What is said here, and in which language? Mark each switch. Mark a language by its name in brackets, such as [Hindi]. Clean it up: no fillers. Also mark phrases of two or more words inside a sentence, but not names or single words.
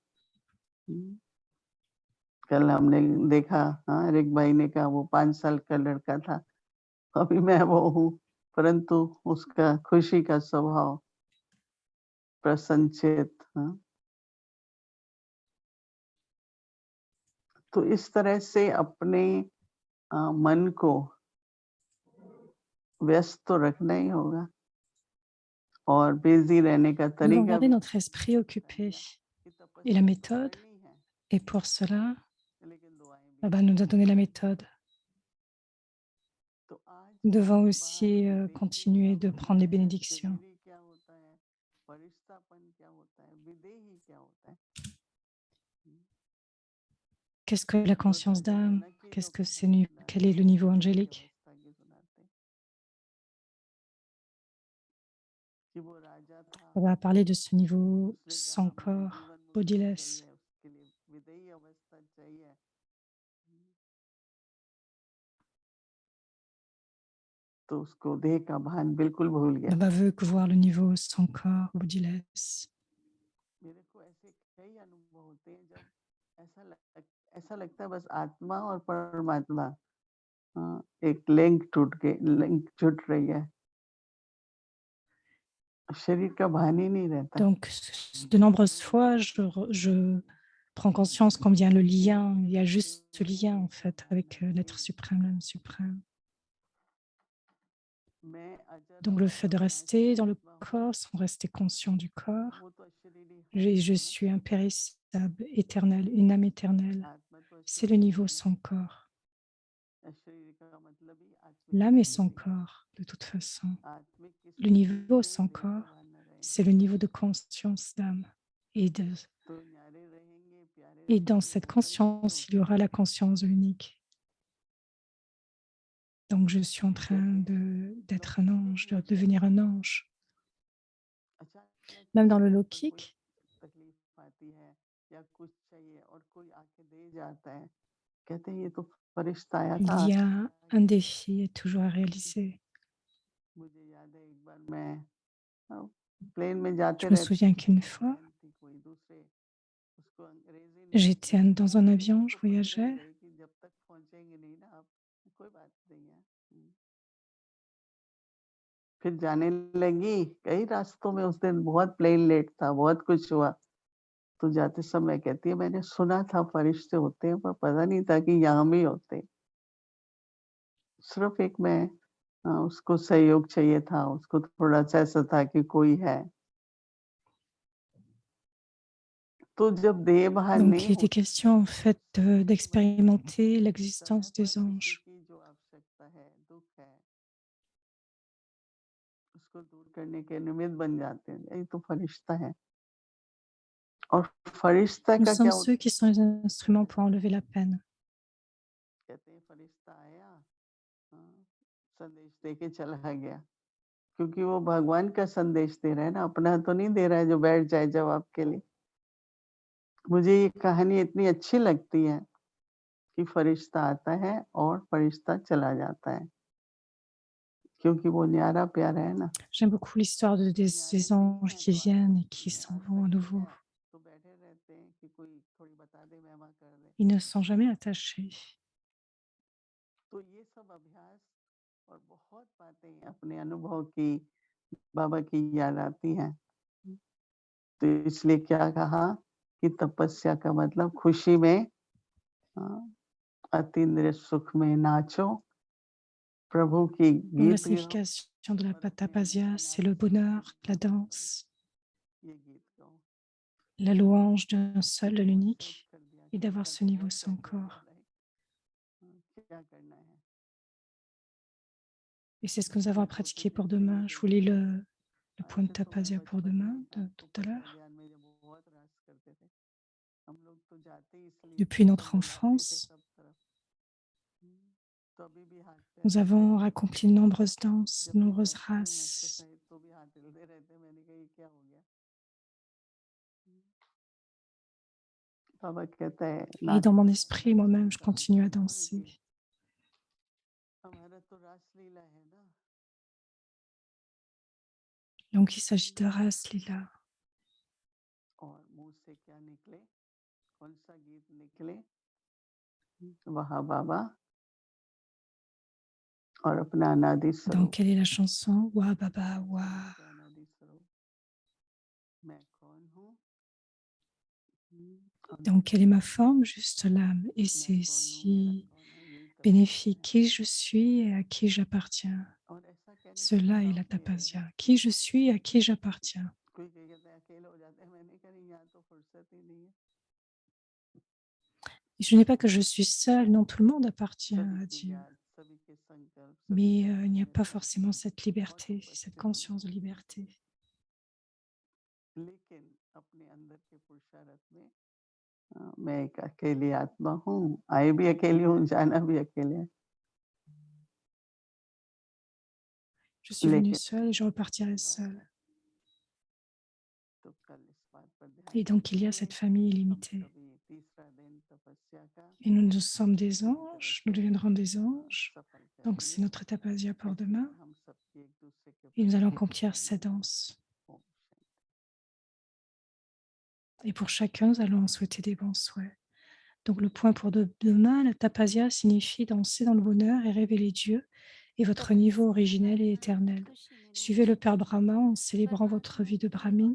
[Hindi] हुँ, कल हमने देखा हाँ, एक भाई ने कहा वो 5 साल का लड़का था, अभी मैं वो हूँ, परंतु उसका खुशी का स्वभाव, प्रसन्नचित्त हाँ, तो इस तरह से अपने मन को व्यस्त तो रखना ही होगा और बिज़ी रहने का [French] Nous devons [Hindi] तरीका [French] garder [Hindi] भी [French] notre esprit occupé. [Hindi] बताया कि [French] Et la [Hindi] तपस्या तो [French] méthode, [Hindi] करनी है, [French] et pour cela, [Hindi] लेकिन दुआएँ भी [French] Baba nous a [Hindi] करनी [French] donné la [Hindi] है। [French] méthode. [Hindi] तो आज [French] Nous devons [Hindi] के बाद [French] aussi [Hindi] विदेही क्या [French] continuer de [Hindi] होता [French] prendre les [Hindi] है, [French] bénédictions. [Hindi] शरीरी क्या होता है, फरिश्तापन क्या होता है, विदेही क्या होता है? हुँ, [French] Qu'est-ce que la [Hindi] तो ऐसा [French] conscience [Hindi] कहते हैं [French] d'âme? [Hindi] ना कि जो [French] Qu'est-ce que c'est, [Hindi] कहानी [French] quel [Hindi] सुनाते [French] est [Hindi] हैं [French] le [Hindi] वो [French] niveau [Hindi] हृदय की [French] angélique? [Hindi] अवस्था की सुनाते हैं, कि वो राजा था, [French] On va parler de ce niveau [Hindi] उसने [French] sans [Hindi] कहा मुझे [French] corps, [Hindi] जीवन मुक्ति [French] bodiless. [Hindi] चाहिए, उसके लिए विदेही अवस्था चाहिए। हुँ, तो उसको देह का भान बिल्कुल भूल गया Baba था। [French] veut que voir le niveau sans corps, bodiless. [Hindi] मेरे को ऐसे कई अनुभव होते हैं जब ऐसा लगता है बस आत्मा और परमात्मा एक लिंक टूट रही है। शरीर का भान ही नहीं रहता। [French] Donc, de nombreuses fois, je prends conscience combien le lien, il y a juste ce lien en fait avec l'être suprême, l'âme suprême. [Hindi] मैं अजर [French] Donc, le [Hindi] और [French] fait de [Hindi] अविनाशी [French] rester dans le [Hindi] आत्मा हूँ, [French] corps sans rester conscient du corps, [Hindi] वो तो अशरीरी है नहीं [French] je [Hindi] है ना? [French] suis impérissable, éternel, une âme éternelle. [Hindi] आत्मा तो [French] C'est le [Hindi] अशरीरी [French] niveau [Hindi] है ना? [French] sans corps. [Hindi] अशरीरी का मतलब ही आत्मिक [French] L'âme est [Hindi] होना [French] sans [Hindi] चाहिए। [French] corps, de toute façon. [Hindi] आत्मिक [French] Le [Hindi] किसी चीज़ [French] niveau [Hindi] से [French] sans [Hindi] देह का [French] corps, [Hindi] भान न रहे। [French] c'est le niveau de conscience d'âme. Et, [Hindi] तो न्यारे रहेंगे, प्यारे [French] et dans [Hindi] रहेंगे, [French] cette [Hindi] वो परिचय [French] conscience, il y [Hindi] होता है। [French] aura la conscience unique. Donc, je suis en [Hindi] तो [French] train [Hindi] ऐसे लोग [French] d'être un [Hindi] कहते [French] ange, de [Hindi] हैं [French] devenir un ange. [Hindi] अचानक [French] Même dans le [Hindi] शरीर पर कोई [French] Lokik, [Hindi] तकलीफ आती है या कुछ चाहिए और कोई आके दे जाता है, कहते हैं ये तो फरिश्ता आया था [French] Il y [Hindi] आके [French] a [Hindi] दिया [French] un [Hindi] ये। [French] défi toujours à réaliser. [Hindi] मुझे याद है एक बार मैं प्लेन में जाते [French] Je me [Hindi] रहते [French] souviens [Hindi] थे, [French] qu'une [Hindi] मेरी [French] fois, [Hindi] बहन थी कोई दूसरे, उसको अंग्रेजी नहीं आती [French] j'étais [Hindi] थी, [French] dans un [Hindi] वो [French] avion, je [Hindi] तो पकड़े ही [French] voyageais. [Hindi] गई कि जब तक पहुंचेंगे नहीं ना आप, कोई बात नहीं है। फिर जाने लगी, कई रास्तों में उस दिन बहुत प्लेन लेट था, बहुत कुछ हुआ। तो जाते समय कहती है मैंने सुना था फरिश्ते होते हैं पर पता नहीं था कि यहाँ भी होते हैं। सिर्फ एक मैं उसको सहयोग चाहिए था, उसको थोड़ा-सा ऐसा था कि कोई है। तो जब देह भान [French] Donc, [Hindi] नहीं [French] il était [Hindi] होता [French] question en fait [Hindi] तो वही [French] d'expérimenter [Hindi] समय [French] l'existence [Hindi] पर [French] des [Hindi] किसी [French] anges. [Hindi] की जो आवश्यकता है, दुःख है, उसको दूर करने के निमित्त बन जाते हैं। यही तो फरिश्ता है। और फरिश्ता [French] Nous [Hindi] का [French] sommes [Hindi] क्या [French] ceux qui sont les instruments pour enlever la peine. [Hindi] कहते हैं फरिश्ता आया, हाँ, संदेश दे के चला गया। क्योंकि वो भगवान का संदेश दे रहा है ना, अपना तो नहीं दे रहा है जो बैठ जाए जवाब के लिए। मुझे ये कहानी इतनी अच्छी लगती है कि फरिश्ता आता है और फरिश्ता चला जाता है। क्योंकि वो न्यारा प्यारा है ना। [French] J'aime beaucoup l'histoire [Hindi] न्यारे [French] des [Hindi] नहीं [French] anges [Hindi] हैं [French] qui [Hindi] तो [French] viennent et [Hindi] आसक्ति [French] qui [Hindi] है, [French] s'en vont à [Hindi] आसक्ति [French] nouveau. [Hindi] है तो बैठे रहते हैं कि कोई थोड़ी बता दे, महिमा कर दे। [French] Ils ne sont jamais attachés. [Hindi] तो ये सब अभ्यास और बहुत बातें अपने अनुभव की, बाबा की याद आती हैं। तो इसलिए क्या कहा कि तपस्या का मतलब खुशी में अ, अतीन्द्रिय सुख में नाचो, प्रभु की [French] Donc, la [Hindi] गीत गाओ [French] signification de la [Hindi] और अपने अंदर [French] patapasia, [Hindi] के [French] c'est le [Hindi] नाती स्वरूप [French] bonheur, [Hindi] को [French] la [Hindi] स्मरण करो, [French] danse, [Hindi] ये गीत गाओ। [French] la louange d'un seul, de [Hindi] बहुत सब [French] l'unique, [Hindi] कर दिया, [French] et [Hindi] किया [French] d'avoir ce [Hindi] तो [French] niveau [Hindi] बहुत कर [French] sans [Hindi] दिया [French] corps. [Hindi] दादा, क्या करना है? [French] Et c'est ce que nous avons à [Hindi] मैं सोती [French] pratiquer [Hindi] थी [French] pour [Hindi] थोड़ी [French] demain. Je vous [Hindi] देर [French] lis [Hindi] में, [French] le point de [Hindi] ऐसे तो मैं [French] tapasia pour [Hindi] बचपन [French] demain, [Hindi] में [French] de tout à [Hindi] ऊपर का [French] l'heure. [Hindi] ज्ञान में जब बहुत रस करते थे, हम लोग तो जाते ही इसलिए [French] Depuis [Hindi] थे कि [French] notre [Hindi] बुलाते थे [French] enfance, [Hindi] सब तरफ। तो अभी भी हाथ पैर [French] nous [Hindi] हिलते [French] avons [Hindi] रहते हैं। [French] accompli de nombreuses danses, de [Hindi] जब भी [French] nombreuses [Hindi] करती हूँ [French] races. [Hindi] एक्सरसाइज तो भी हाथ हिलते रहते हैं। मैंने कहा ये क्या हो गया? बाबा कहता है [French] Et dans [Hindi] नाचो [French] mon [Hindi] यार, [French] esprit, [Hindi] नाचो, [French] moi-même, je [Hindi] डांस [French] continue à [Hindi] करो [French] danser. [Hindi] ये हमारा तो रासलीला है ना। [French] Donc, il s'agit de Ras Lila. [Hindi] और मुंह से क्या निकले, कौन सा गीत निकले, वहाँ बाबा और अपना अनादि [French] Donc, [Hindi] स्वरूप, [French] quelle est la chanson? [Hindi] वाह बाबा वाह. शांति अनादि स्वरूप, मैं कौन हूँ, और [French] Donc, quelle est ma forme? Juste l'âme. Et [Hindi] मैं [French] c'est [Hindi] कौन हूँ, मेरा [French] si [Hindi] कौन है, यही तपस्या [French] bénéfique. [Hindi] है। [French] Qui je suis et à qui j'appartiens. [Hindi] और ऐसा कहने से [French] Cela est [Hindi] प्रभाव [French] la [Hindi] नहीं रहेगा। [French] tapasia. Qui je suis et à qui j'appartiens. [Hindi] कोई कहता है अकेले हो जाते हैं, मैंने कहा नहीं, यहाँ तो फुर्सत ही नहीं है। [French] Et je n'ai pas que je suis seule, non, tout le monde appartient [Hindi] सभी [French] à [Hindi] की [French] Dieu. [Hindi] याद, सभी के संकल्प, सभी [French] Mais [Hindi] का [French] il n'y a pas [Hindi] स्मरण [French] forcément cette [Hindi] और [French] liberté, cette [Hindi] उपस्थिति में। [French] conscience de liberté. [Hindi] लेकिन अपने अंदर के पुरुषार्थ में मैं एक अकेली आत्मा हूँ, आई भी अकेली हूँ, जाना भी अकेले है। [French] Je suis venue [Hindi] लेकिन [French] seule et je repartirai [Hindi] ये बात [French] seule. [Hindi] है, तो कल इस बात पर ध्यान [French] Et donc, il y a [Hindi] रखेंगे। [French] cette famille [Hindi] हम [French] illimitée. [Hindi] सभी तीसरा दिन तपस्या का [French] Et nous sommes des [Hindi] पूरी तरह [French] anges, nous [Hindi] से [French] deviendrons des anges. [Hindi] सफल [French] Donc, c'est [Hindi] करेंगे। [French] notre tapasia pour [Hindi] इसमें [French] demain. [Hindi] हम सबकी एक दूसरे के [French] Et nous allons [Hindi] प्रति [French] accomplir [Hindi] कामना [French] cette [Hindi] है। [French] danse. [Hindi] ओम शांति। [French] Et pour chacun, nous allons en souhaiter des bons souhaits. Donc, le point pour demain, la tapasia signifie danser dans le bonheur et révéler Dieu et votre niveau originel et éternel. Suivez le Père Brahma en célébrant votre vie de Brahmine.